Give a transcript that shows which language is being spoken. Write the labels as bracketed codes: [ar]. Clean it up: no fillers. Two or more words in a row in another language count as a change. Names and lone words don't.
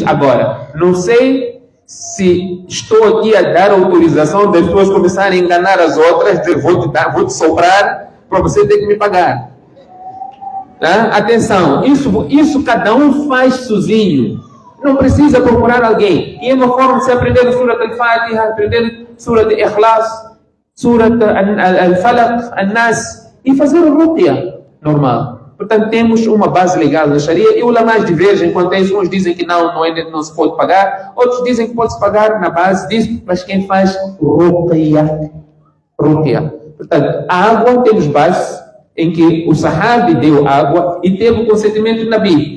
[pt] Agora, não sei se estou aqui a dar autorização das pessoas começarem a enganar as outras, dizer vou te soprar para você ter que me pagar. Tá? Atenção, isso cada um faz sozinho. Não precisa procurar alguém. E é uma forma de se aprender Surat al-Fatiha, aprender Surat al-Ikhlas, Surat al-Falaq, al-Nas, e fazer o ruqya normal. Portanto, temos uma base legal na Sharia e os ulamás divergem quanto a isso. Uns dizem que não se pode pagar, outros dizem que pode-se pagar na base disso, mas quem faz ruqya. Portanto, a água temos base, em que o sahabi deu água e teve o consentimento do Nabi.